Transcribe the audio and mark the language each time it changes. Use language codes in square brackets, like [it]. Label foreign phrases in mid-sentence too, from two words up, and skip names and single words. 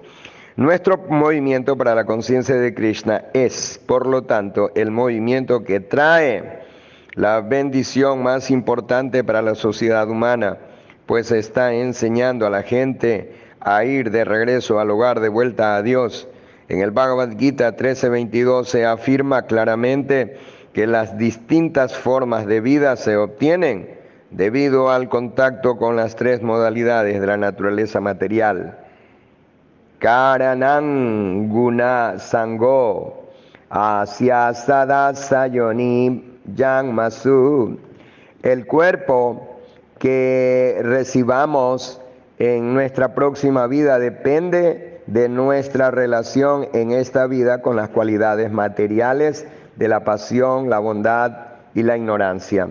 [es] Nuestro movimiento para la conciencia de Krishna es, por lo tanto, el movimiento que trae la bendición más importante para la sociedad humana, pues está enseñando a la gente a ir de regreso al hogar, de vuelta a Dios. En el Bhagavad Gita 13.22 se afirma claramente que las distintas formas de vida se obtienen debido al contacto con las 3 modalidades de la naturaleza material. [sa] कारणं गुणसङ्गोऽस्य सदसद्योनिजन्मसु. [es] El cuerpo que recibamos en nuestra próxima vida depende de nuestra relación en esta vida con las cualidades materiales de la pasión, la bondad y la ignorancia.